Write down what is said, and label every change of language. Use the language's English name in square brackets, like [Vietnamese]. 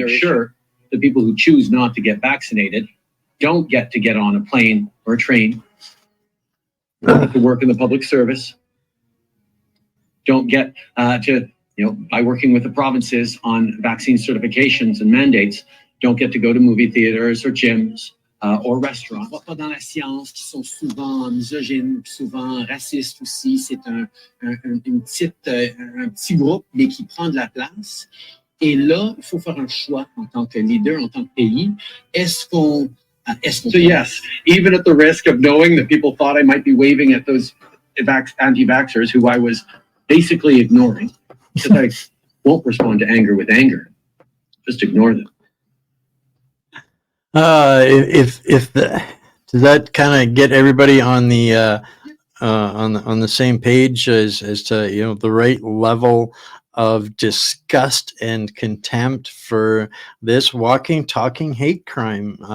[English] make sure the people who choose not to get vaccinated don't get to get on a plane or a train, don't get to work in the public service, don't get to, by working with the provinces on vaccine certifications and mandates, don't get to go to movie theaters or gyms or restaurants. [French] Pas dans la science, qui sont souvent misogynes, souvent racistes aussi. C'est un petit groupe, mais qui prend de la place. Et là, il faut faire un choix en tant que leader, en tant que pays. Est-ce qu'on [English] So yes, even at the risk of knowing that people thought I might be waving at those anti-vaxxers who I was basically ignoring, because I won't respond to anger with anger. Just ignore them. Does that kind of get everybody on the on the same page as to the right level of disgust and contempt for this walking, talking hate crime?